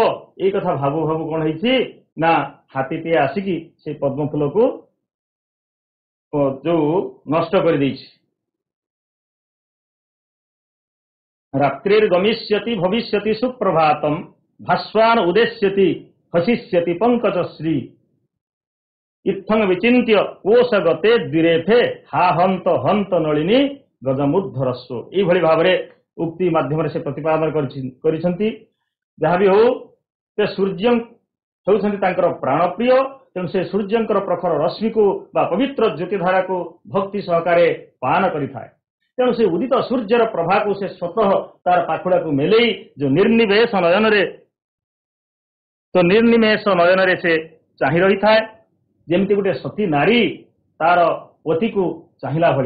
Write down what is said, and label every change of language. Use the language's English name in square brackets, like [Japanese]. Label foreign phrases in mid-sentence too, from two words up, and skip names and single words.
[Odia] ଏଇ କଥା ଭାବୁ ଭାବୁ କଣ ହେଇଛି ନା ହାତୀଟିଏ ଆସିକି ସେ ପଦ୍ମଫୁଲକୁ ଯୋଉ ନଷ୍ଟ କରିଦେଇଛି। [Sanskrit] ରାତ୍ରିର୍ ଗମିଷ୍ୟତି ଭବିଷ୍ୟତି ସୁପ୍ରଭାତମ୍ ଭାସ୍ୱାନ୍ ଉଦେଶ୍ୟତି हसिष्यति पंकजश्री इत्थंग विचिन्त्य कोश गते द्विरेफे हा हंत हंत नलिनी गजमुद्धरस्व [Odia] ଏଭଳି ଭାବରେ [Hindi] उक्ति माध्यम से प्रतिपादन [Sanskrit] କରିଛନ୍ତି। [Odia] ଯାହା ବି ହଉ ସେ ସୂର୍ଯ୍ୟ ହେଉଛନ୍ତି ତାଙ୍କର ପ୍ରାଣପ୍ରିୟ। ତେଣୁ ସେ ସୂର୍ଯ୍ୟଙ୍କର ପ୍ରଖର ରଶ୍ମିକୁ ବା ପବିତ୍ର ଜ୍ୟୋତିଧାରାକୁ ଭକ୍ତି ସହକାରେ ପାନ କରିଥାଏ। ତେଣୁ ସେ ଉଦିତ ସୂର୍ଯ୍ୟର ପ୍ରଭାକୁ ସେ ସ୍ୱତଃ ତାର ପାଖୁଡାକୁ ମେଲେଇ ଯୋଉ ନିର୍ନିମେଷ ନୟନରେ ସେ ଚାହିଁ ରହିଥାଏ, ଯେମିତି ଗୋଟେ ସତୀ ନାରୀ ତାର ପତିକୁ ଚାହିଁଲା ଭଳି।